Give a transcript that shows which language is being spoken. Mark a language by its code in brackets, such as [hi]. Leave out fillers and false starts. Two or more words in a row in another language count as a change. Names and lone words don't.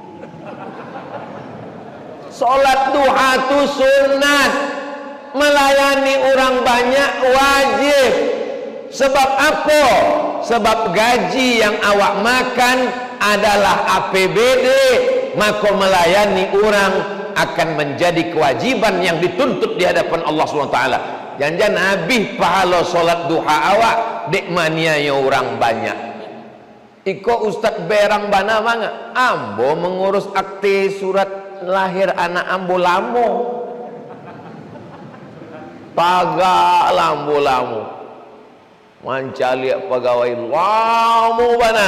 [id] Sholat duha itu sunat, melayani orang banyak wajib. Sebab apa? Sebab gaji yang awak makan adalah APBD, maka melayani orang akan menjadi kewajiban yang dituntut di hadapan Allah SWT. Jangan habis pahala solat duha awak dek manianya orang banyak. [min] Iko Ustaz berang bana manga ambo mengurus akte surat lahir anak ambo lamo. Paga lambo mancaliak pegawai lamo bana.